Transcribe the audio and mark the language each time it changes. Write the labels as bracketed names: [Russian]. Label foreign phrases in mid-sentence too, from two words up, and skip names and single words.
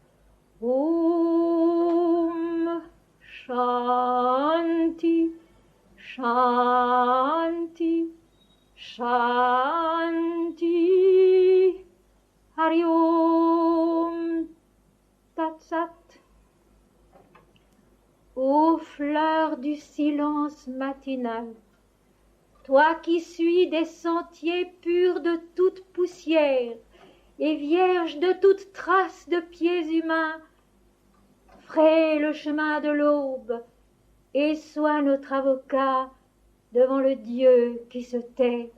[Sanskrit] ॐ शान्तिः, शान्तिः, शान्तिः. हरि ॐ तत् सत्. [French] Ô fleur du silence matinal, toi qui suis des sentiers purs de toute poussière et vierge de toute trace de pieds humains, fraye le chemin de l'aube et sois notre avocat devant le Dieu qui se tait.